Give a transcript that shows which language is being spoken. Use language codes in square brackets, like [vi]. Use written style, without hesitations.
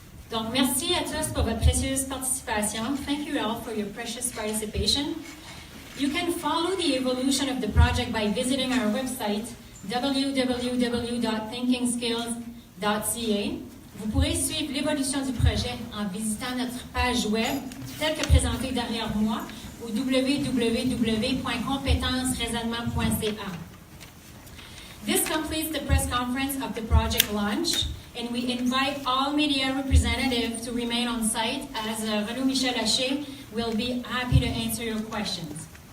[fr] Donc, merci à tous pour votre précieuse participation. [en] Thank you all for your precious participation. You can follow the evolution of the project by visiting our website, www.thinkingskills.ca. [fr] Vous pourrez suivre l'évolution du projet en visitant notre page web, telle que présentée derrière moi, au www.compétenceraisonnement.ca. [en] This completes the press conference of the project launch, and we invite all media representatives to remain on site as Renaud Michel Haché will be happy to answer your questions.